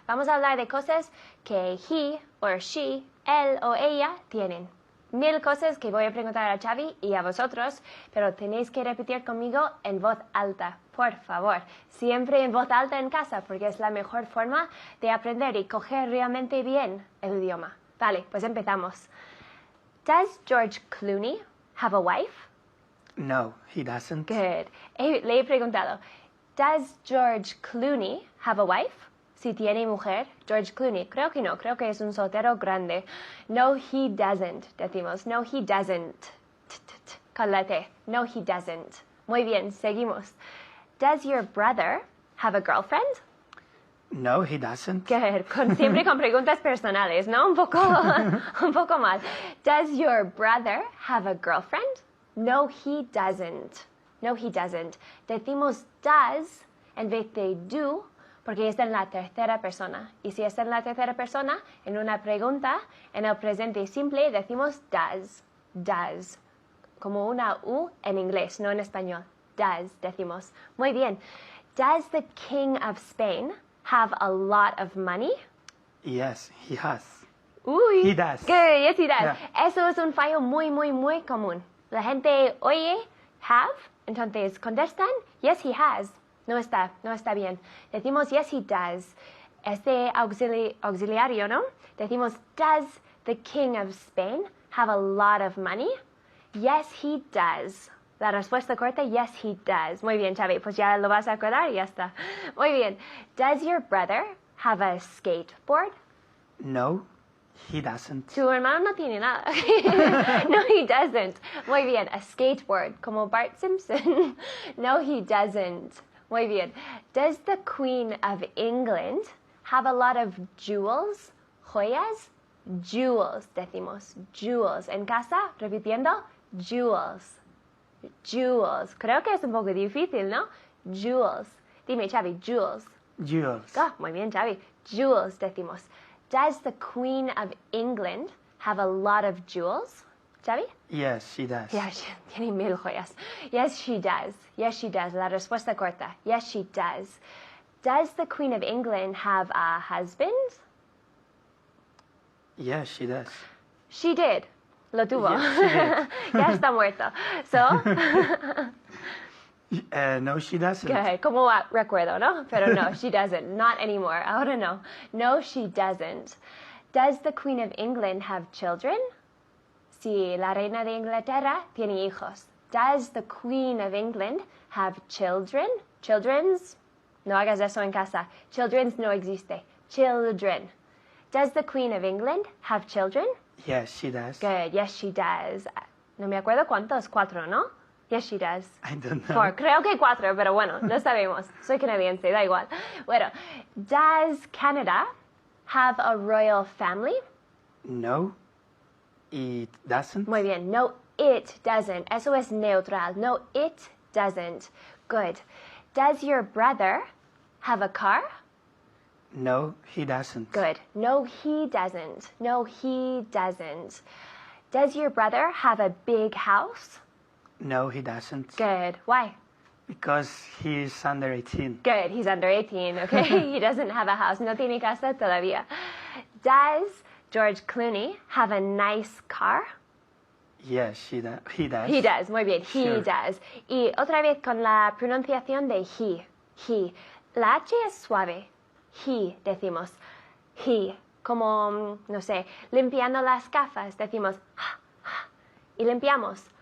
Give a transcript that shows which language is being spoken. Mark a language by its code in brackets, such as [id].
[es] Vamos a hablar de cosas que [en] he or she, [es] él o ella tienen. 1000 cosas que voy a preguntar a Xavi y a vosotros, pero tenéis que repetir conmigo en voz alta, por favor. Siempre en voz alta en casa, porque es la mejor forma de aprender y coger realmente bien el idioma. Vale, pues empezamos. [en] Does George Clooney have a wife? No, he doesn't. Good. [es] Le he preguntado, [en] does George Clooney have a wife? [es] Si tiene mujer, George Clooney. Creo que no, creo que es un soltero grande. [en] No, he doesn't, [es] decimos. [en] No, he doesn't. [es] Con la T. [en] No, he doesn't. [es] Muy bien, seguimos. [en] Does your brother have a girlfriend? No, he doesn't. Good. [es] Siempre con preguntas personales, ¿no? Un poco mal. [en] Does your brother have a girlfriend? No, he doesn't. No, he doesn't. [es] Decimos does en vez de do porque está en la tercera persona. Y si está en la tercera persona, en una pregunta, en el presente simple decimos does. Does. Como una U en inglés, no en español. Does, decimos. Muy bien. [en] Does the King of Spain have a lot of money? Yes, he has. Uy. He does. Good, yes, he does. Yeah. [es] Eso es un fallo muy, muy, muy común. La gente oye have, entonces contestan, [en] yes, he has. [es] No está bien. Decimos, [en] yes, he does. [es] Este auxiliario, ¿no? [en] Decimos, does the King of Spain have a lot of money? Yes, he does. [es] La respuesta corta, [en] yes, he does. [es] Muy bien, Xavi, pues ya lo vas a acordar y ya está. Muy bien. [en] Does your brother have a skateboard? No, he doesn't. [es] Tu hermano no tiene nada. [en] No, he doesn't. [es] Muy bien, a skateboard, como Bart Simpson. [en] No, he doesn't. [es] Muy bien. [en] Does the Queen of England have a lot of jewels? [es] Joyas? Jewels, decimos. Jewels. En casa, repitiendo, jewels. Jewels. Creo que es un poco difícil, ¿no? Jewels. Dime, Xavi, jewels. [en] Jewels. [es] Ah, muy bien, Xavi. Jewels, decimos. [en] Does the Queen of England have a lot of jewels? Xavi? Yes, she does. Yes, [es] tiene 1000 joyas. [en] Yes, she does. Yes, she does. [es] La respuesta corta. [en] Yes, she does. Does the Queen of England have a husband? Yes, she does. She did. [es] Lo tuvo. [en] Yes, she did. [es] Ya está muerto. [en] So, No, she doesn't. [es] okay, como recuerdo, ¿no? Pero no, [en] she doesn't. Not anymore. [es] Ahora no. [en] No, she doesn't. Does the Queen of England have children? [es] Sí, la reina de Inglaterra tiene hijos. [en] Does the Queen of England have children? Children's? [es] No hagas eso en casa. Children's no existe. Children. [en] Does the Queen of England have children? Yes, she does. Good. Yes, she does. [es] No me acuerdo cuántos. 4, ¿no? [en] Yes, she does. I don't know. 4. [es] Creo que 4, pero bueno, no sabemos. Soy canadiense, da igual. [en] Bueno, does Canada have a royal family? No, it doesn't. [es] Muy bien. [en] No, it doesn't. [es] Eso es neutral. [en] No, it doesn't. Good. Does your brother have a car? No, he doesn't. Good. No, he doesn't. No, he doesn't. Does your brother have a big house? No, he doesn't. Good. Why? Because he's under 18. Good. He's under 18, okay? He doesn't have a house. [es] No tiene casa todavía. [en] Does George Clooney have a nice car? Yes, he does. He does. [es] Muy bien. [en] He Sure. does. [es] Y otra vez con la pronunciación de he. He. La H es suave. He, decimos. He. Como, no sé, limpiando las gafas, decimos y limpiamos.